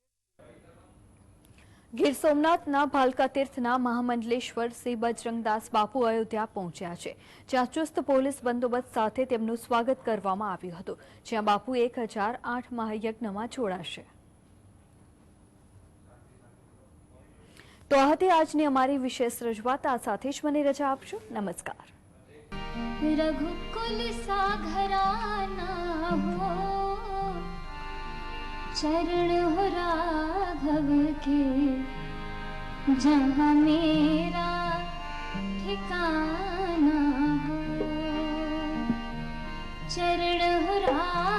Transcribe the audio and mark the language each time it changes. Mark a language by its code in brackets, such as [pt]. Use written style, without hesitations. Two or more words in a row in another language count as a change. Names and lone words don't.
[gu] ગીર સોમનાથના ભાલકા તીર્થના મહામંડલેશ્વર શ્રી બજરંગદાસ બાપુ અયોધ્યા પહોંચ્યા છે, જ્યાં ચુસ્ત પોલીસ બંદોબસ્ત સાથે તેમનું સ્વાગત કરવામાં આવ્યું હતું, જ્યાં બાપુ 1008 મહાયજ્ઞમાં જોડાશે. તો આ હતી આજની અમારી વિશેષ રજૂઆત. આ સાથે જ મને રજા આપશો. નમસ્કાર. [hi] रघुकुल साघराना हो, चरण हो राघव के, जहाँ मेरा ठिकाना हो, चरण हो